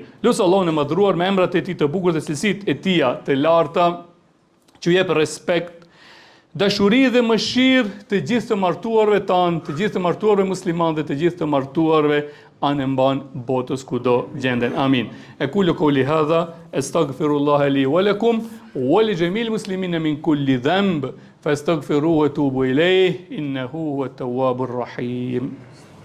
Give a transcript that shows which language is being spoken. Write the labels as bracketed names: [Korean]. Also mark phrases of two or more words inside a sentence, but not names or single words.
[Albanian] Lutë Allahun e madhruar me emrat e tij të bukur dhe cilësitë e tija të larta, që jep respekt, dashuri dhe mëshirë të gjithë të martuarve tanë, të gjithë të martuarve muslimanë dhe të gjithë të martuarve anë mban botës kudo gjenden. Amin. [Arabic] أقول قولي هذا أستغفر الله لي ولكم ولجميع المسلمين من كل ذنب فاستغفروه وتوبوا إليه إنه هو التواب الرحيم.